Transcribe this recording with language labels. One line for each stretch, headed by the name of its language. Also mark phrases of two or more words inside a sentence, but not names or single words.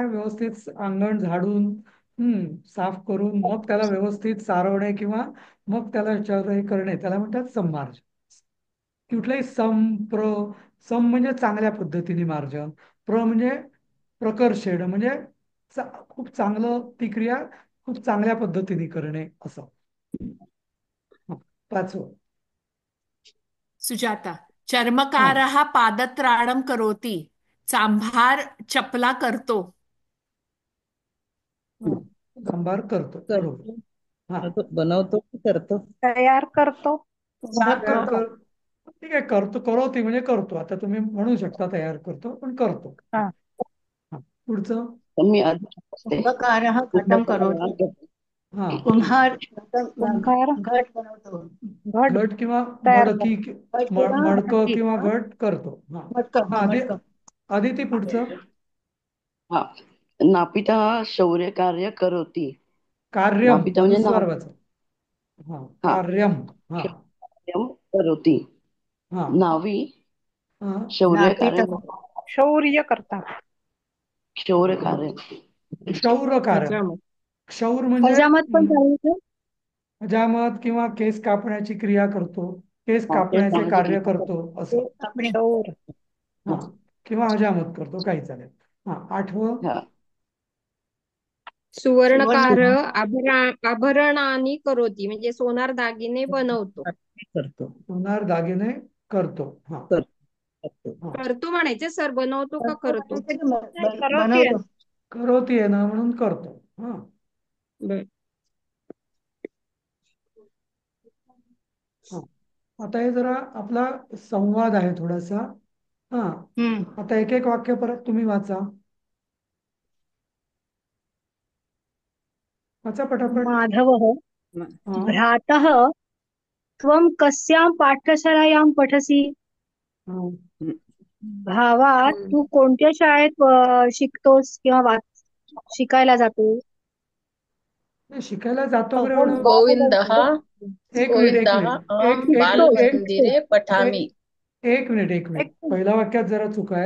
Marathi: व्यवस्थित अंगण झाडून साफ करून मग त्याला व्यवस्थित सारवणे किंवा मग त्याला हे करणे, त्याला म्हणतात संमार्जन. कुठलंही सम म्हणजे चांगल्या पद्धतीने मार्जन, म्हणजे प्रकर्षेण म्हणजे खूप चांगलं, ती क्रिया खूप चांगल्या पद्धतीने करणे असं. पाचवं. सुजाता.
Sanskrit: चर्मकारः पादत्राणं करोति.
Marathi: चांभार चपला करतो. चांभार करतो, बरोबर. हा, बनवतो की करतो? तयार करतो. ठीक आहे, करोती म्हणजे करतो. आता तुम्ही म्हणू शकता तयार करतो, पण करतो. हा. पुढचं. मी अदिती वाचते.
Sanskrit: कुंभकारः घटं करोति.
Marathi: हा, कुंभार कुंभार घट बनवतो. घट किंवा तयार मडकी, मडकं किंवा घट करतो. हा, आदिती, पुढचं. हा,
Sanskrit: नापितः शौर्य कार्य करोति. कार्यम
Marathi: नापितः म्हणजे अनुस्वार वाचा. हा,
Sanskrit: कार्यम. हा, कार्यं करोति.
Marathi: हा, नावी हा,
Sanskrit: शौर्य कार्य
Marathi: शौर्य करता.
Sanskrit: शौर्य कार्य क्षौर कार्य.
Marathi: क्षौर म्हणजे हजामत पण चालू. हजामत किंवा केस कापण्याची क्रिया करतो, केस कापण्याचे कार्य करतो असं. शौर. हा, किंवा हजामत करतो, काही चालेल. हा, आठवं.
Sanskrit: सुवर्णकार आभरणानि करोति.
Marathi: म्हणजे सोनार दागिने बनवतो. करतो. सोनार दागिने करतो. हा, करतो म्हणायचे सर, बनवतो का करतो? बनवतो. करोती आहे ना, म्हणून करतो. हा, आता हे जरा आपला संवाद आहे थोडासा. हा, आता एक एक वाक्य परत तुम्ही वाचा पटापट.
Sanskrit: माधवः भ्रातः त्वं कस्यां पाठशालायां पठसि?
Marathi: भावा तू कोणत्या शाळेत शिकतोस किंवा शिकायला जातो? नाही, शिकायला जातो वगैरे
Sanskrit: अहम
Marathi: एवढं.
Sanskrit: गोविन्दः
Marathi: एक मिनिट एक
Sanskrit: गोविन्दः
Marathi: मिनिट
Sanskrit: अहं
Marathi: एक एक शिकतोस एक
Sanskrit: बालमन्दिरे पठामि.
Marathi: एक मिनिट एक मिनिट शिकतोस. पहिल्या वाक्यात जरा चुका आहेत.